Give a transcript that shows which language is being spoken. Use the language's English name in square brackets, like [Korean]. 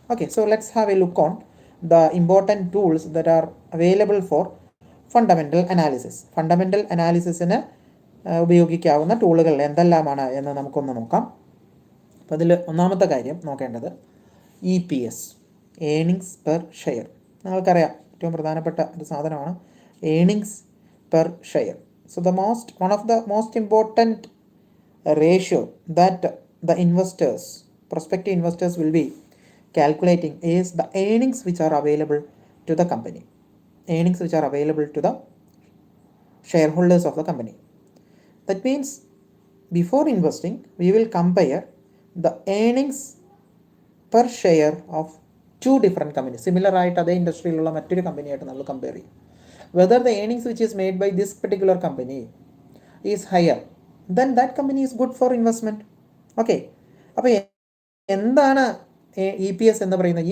[English] Okay, so let's have a look on the important tools that are available for fundamental analysis. Fundamental അനാലിസിസിന് [Malayalam] ഉപയോഗിക്കാവുന്ന ടൂളുകൾ എന്തെല്ലാമാണ് എന്ന് നമുക്കൊന്ന് നോക്കാം. അപ്പോൾ അതിൽ ഒന്നാമത്തെ കാര്യം നോക്കേണ്ടത് EPS, ഏണിങ്സ് പെർ ഷെയർ. നിങ്ങൾക്കറിയാം ഏറ്റവും പ്രധാനപ്പെട്ട ഒരു സാധനമാണ് earnings per share. [English] So one of the most important ratio that the prospective investors will be calculating is the earnings which are available to the company, earnings which are available to the shareholders of the company. That means before investing we will compare the earnings per share of two different companies. [Malayalam] Similar ആയിട്ട് അതേ ഇൻഡസ്ട്രിയിലുള്ള മറ്റൊരു കമ്പനിയായിട്ട് നമ്മൾ compare ചെയ്യും. [English] Whether the earnings which is made by this particular company is higher, then that company is good for investment. Okay. [Malayalam] അപ്പോൾ എന്താണ് EPS എന്ന് പറയുന്നത്?